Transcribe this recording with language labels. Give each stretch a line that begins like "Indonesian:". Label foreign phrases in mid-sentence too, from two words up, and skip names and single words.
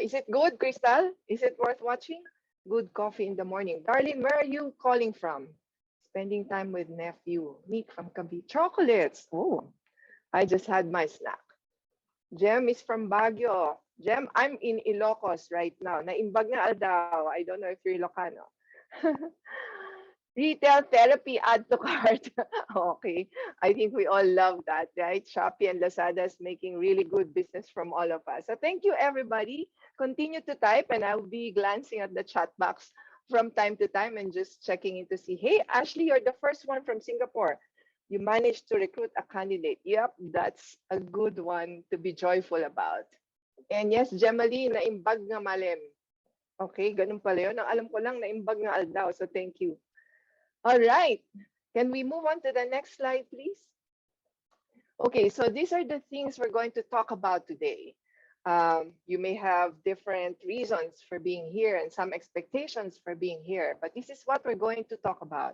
English: Is it good, Crystal? Is it worth watching? Good coffee in the morning. Darlene, where are you calling from? Spending time with nephew. Meat from Cavite. Chocolates. Oh, I just had my snack. Jem is from Baguio. Jem, I'm in Ilocos right now.
Iloko: Naimbag na daw.
English: I don't know if you're Ilocano. Retail therapy, add to cart. Okay. I think we all love that, right? Shopee and Lazada is making really good business from all of us. So thank you, everybody. Continue to type, and I'll be glancing at the chat box from time to time and just checking in to see, hey, Ashley, you're the first one from Singapore. You managed to recruit a candidate. Yep, that's a good one to be joyful about. And yes,
Iloko: Gemali, naimbag nga malem.
Filipino: Okay, ganun pala yun. Ang alam ko lang,
Iloko: naimbag nga aldaw.
English: So thank you. All right. Can we move on to the next slide, please? Okay, so these are the things we're going to talk about today. You may have different reasons for being here and some expectations for being here, but this is what we're going to talk about.